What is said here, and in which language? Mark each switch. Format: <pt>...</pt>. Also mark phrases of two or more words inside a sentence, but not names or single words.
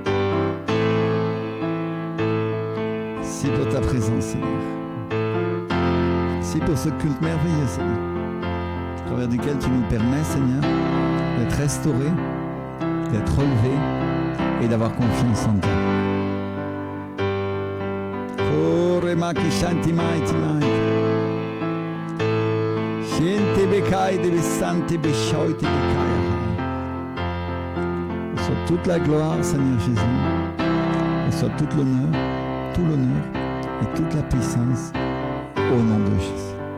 <fr>Merci pour ta présence, Seigneur. Merci pour ce culte merveilleux, Seigneur, au travers duquel tu nous permets, Seigneur, d'être restaurés, d'être relevés et d'avoir confiance en toi. Maki shanti maiti maiti. Shente bekai de besante beshoite bekaya. Reçois toute la gloire, Seigneur Jésus. Reçois tout l'honneur et toute la puissance au nom de Jésus.</fr>